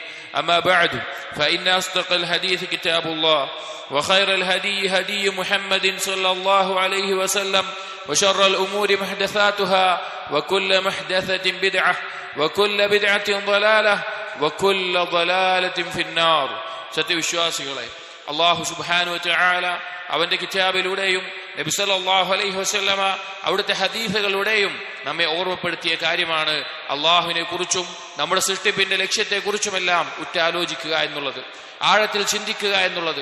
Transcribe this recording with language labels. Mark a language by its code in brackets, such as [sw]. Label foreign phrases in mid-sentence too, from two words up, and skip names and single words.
[ar] أما بعد فإن أصدق الحديث كتاب الله وخير الهدي هدي محمد صلى الله عليه وسلم وشر الأمور محدثاتها وكل محدثة بدعة وكل بدعة ضلالة وكل ضلالة في النار. [ml] സത്യവിശ്വാസികളെ, അല്ലാഹു [ar] سبحانه وتعالى [ml] അവന്റെ കിതാബിലൂടെയും നബി [ar] صلى الله عليه وسلم [ml] അവിടുത്തെ ഹദീസുകളിലൂടെയും നമ്മെ ഓർമ്മപ്പെടുത്തിയ കാര്യമാണ് അള്ളാഹുവിനെ കുറിച്ചും നമ്മുടെ സൃഷ്ടിപ്പിന്റെ ലക്ഷ്യത്തെക്കുറിച്ചുമെല്ലാം ഉറ്റാലോചിക്കുക എന്നുള്ളത്, ആഴത്തിൽ ചിന്തിക്കുക എന്നുള്ളത്.